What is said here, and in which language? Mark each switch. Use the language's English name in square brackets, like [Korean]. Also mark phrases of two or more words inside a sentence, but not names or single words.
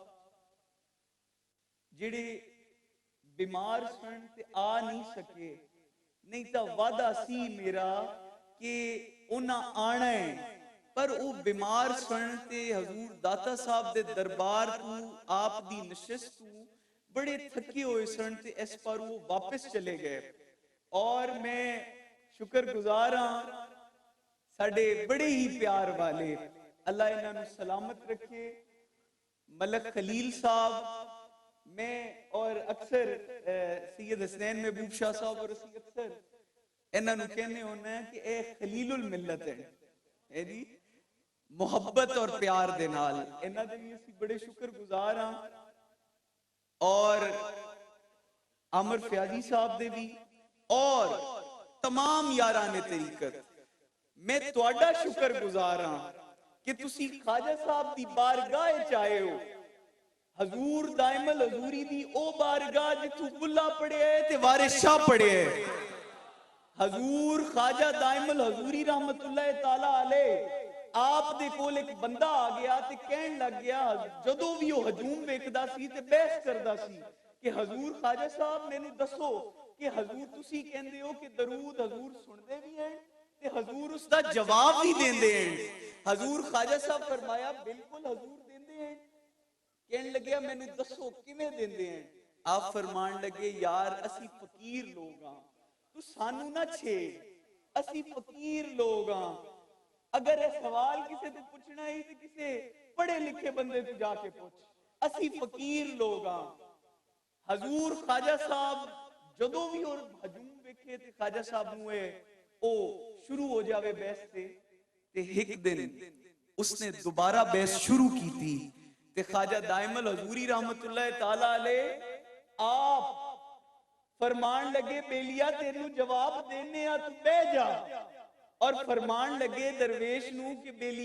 [Punjabi] جڑے بیمار سن تے آ نہیں سکے, نہیں تا وعدہ سی میرا کہ انہاں آنا ہے, پر وہ بیمار سن تے حضور داتا صاحب دے دربار تو آپ دی نشست تو بڑے تھکے ہوئے سن تے اس پر وہ واپس چلے گئے. اور میں شکر گزار ہاں ساڈے بڑے ہی پیار والے, اللہ انہاں نوں سلامت رکھے, ملک خلیل صاحب. میں اور اکثر سید حسنین محبوب شاہ صاحب اور اسی اکثر انہاں نوں کہنے ہونا ہے کہ اے خلیل الملت ہے جی, محبت اور پیار دے نال انہاں دے بھی اسی بڑے شکر گزار ہاں. اور عامر فیاضی صاحب دے بھی اور تمام یاران طریقت میں تواڈا شکر گزار ہاں کہ تسی خواجہ صاحب دی بارگاہ چاہے ہو. حضور دائم الحضوری دی او بارگاہ جتھوں بلا پڑے ہے تے وارث شاہ پڑے ہے. حضور خواجہ دائم الحضوری [Arabic] رحمت اللہ تعالی علیہ [Punjabi] آپ دے کول ایک بندہ آ گیا تے کہن لگ گیا, جدوں بھی وہ ہجوم ویکھدا سی تے بحث کردا سی کہ حضور خواجہ صاحب مینوں دسو کہ حضور تسی کہندے ہو کہ درود حضور سنتے بھی ہیں تے حضور اس دا جواب بھی دیندے ہیں. حضور خواجہ صاحب فرمایا بالکل حضور دیندے ہیں. کہن لگیا مینوں دسو کیویں دیندے ہیں. آپ فرمان لگے یار اسی فقیر لوگ ہاں, تو سانو نہ چھے, اسی فقیر لوگ ہاں. اگر یہ سوال کسے تو پوچھنا ہی تو کسے پڑھے لکھے بندے تو جا کے پوچھ, اسی فقیر لوگ ہاں. حضور خواجہ صاحب جدوں بھی اور ہجوم ویکھے تے خواجہ صاحب نوں او شروع ہو جاوے بحث تے ایک دن [Urdu] اس نے دوبارہ بحث شروع کی تھی [Punjabi] تے خواجہ دائم الحضوری [Arabic] رحمت اللہ تعالی علیہ [Punjabi] آپ فرمان لگے بیلیا تینوں جواب دینے آ تو بہ جا, اور فرمان لگے درویش نوں کہ بیلیا ذرا ٹھنڈا میٹھا پانی تے اندے واسطے لے کے آؤ نا.